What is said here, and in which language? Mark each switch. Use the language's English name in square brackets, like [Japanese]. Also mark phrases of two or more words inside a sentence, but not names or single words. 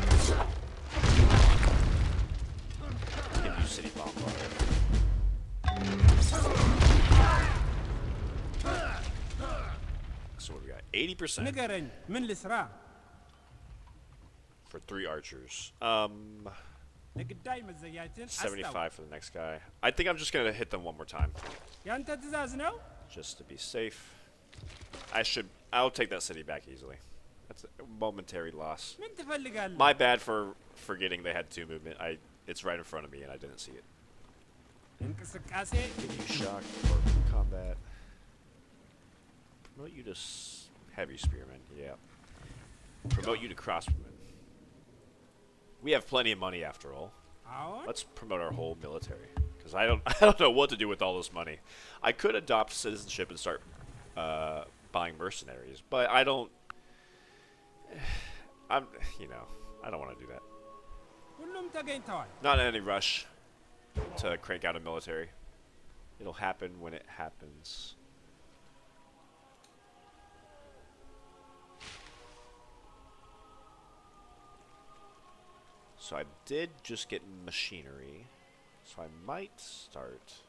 [English] Give you city bombard. So what do we got? 80%. for 3 archers. [Amharic] ለግዳይ መዘጋጀትን [English] 75 for the next guy. I think I'm just gonna hit them one more time, [Amharic] ያንተ ትእዛዝ ነው? [English] just to be safe. I'll take that city back easily. That's a momentary loss. [Amharic] ምን ትፈልጋለህ? [English] My bad for forgetting they had 2 movement. It's right in front of me and I didn't see it. [Amharic] እንቅስቃሴ [English] Shock or combat. Promote you to heavy spearman. Yeah. Promote you to crossbowman. We have plenty of money after all. [Amharic] አሁን [English] Let's promote our whole military, because I don't know what to do with all this money. I could adopt citizenship and start buying mercenaries, but I don't. I don't want to do that. [Amharic] ሁሉም ተገኝተዋል። [English] Not in any rush to crank out a military. It'll happen when it happens. So I did just get machinery, so I might start.